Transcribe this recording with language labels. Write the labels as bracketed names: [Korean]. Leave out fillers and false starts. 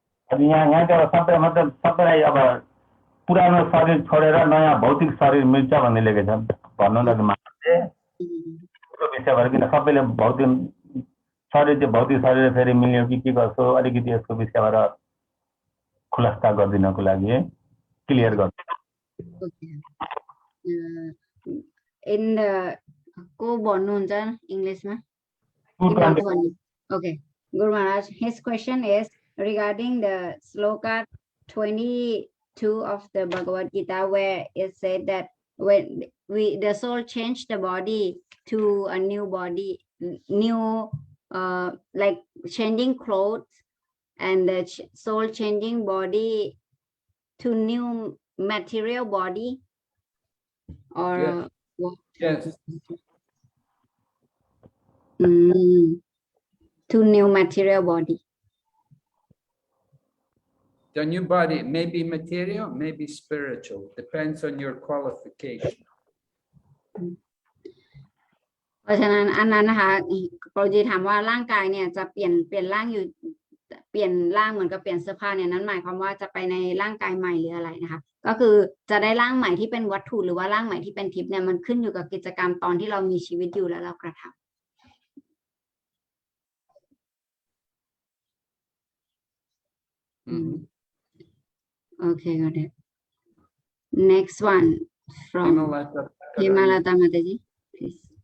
[Nepali] अब यहाँ त सबै मतलब सबैलाई अब पुरानो शरीर छोडेर नयाँ भौतिक शरीर मिल्छ भन्ने लेखेको छ भन्नु न मान्छे त्यो विषयबाट किन सबैले भौतिक शरीर चाहिँ भौतिक शरीर फेरि मिल्यो कि के गर्छो अलिकति यसको विषयबाट खुलासा गरिदिनको लागि क्लियर गर्छु इन को भन्नुहुन्छ इंग्लिशमा [English] okay Guru Maharaj his question is regarding the sloka 22 of the Bhagavad Gita where it said that when the soul changed the body to a new body new like changing clothes and the soul changing body to new material body or what? Yes. To new material body. The new body may be material, may be spiritual, depends on your qualification. [Thai] เพราะฉะนั้นอันนั้นนะคะโปรจีถามว่าร่างกายเนี่ยจะเปลี่ยนร่างอยู่เปลี่ยนร่างเหมือนกับเปลี่ยนเสื้อผ้าเนี่ยนั้นหมายความว่าจะไปในร่างกายใหม่หรืออะไรนะคะก็คือจะได้ร่างใหม่ที่เป็นวัตถุหรือว่าร่างใหม่ที่เป็นทิพย์เนี่ยมันขึ้นอยู่กับกิจกรรมตอนที่เรามีชีวิตอยู่แล้วเรากระทำ [English] Okay, got it. Next one from Himalata Mataji, please.